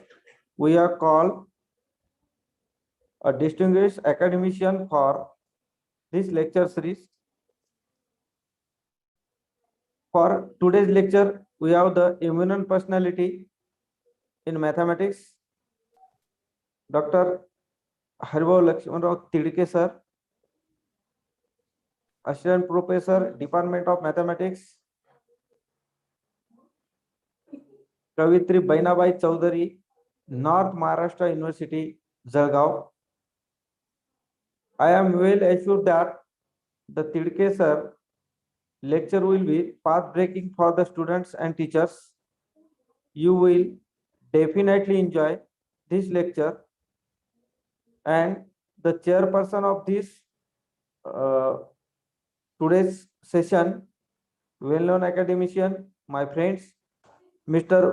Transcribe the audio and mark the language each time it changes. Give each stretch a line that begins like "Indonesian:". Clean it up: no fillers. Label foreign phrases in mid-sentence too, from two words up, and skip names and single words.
English: We are called a distinguished academician for this lecture series. For today's lecture, we have the eminent personality in mathematics, Dr. Haribhav Lakshmanrao Tidke sir, Assistant Professor, Department of Mathematics, Kavitri Bainabai Chaudhary, North Maharashtra University, Jalgaon. I am well assured that the Tidke sir lecture will be path-breaking for the students and teachers. You will definitely enjoy this lecture, and the chairperson of this today's session, well-known academician, my friends, Mr.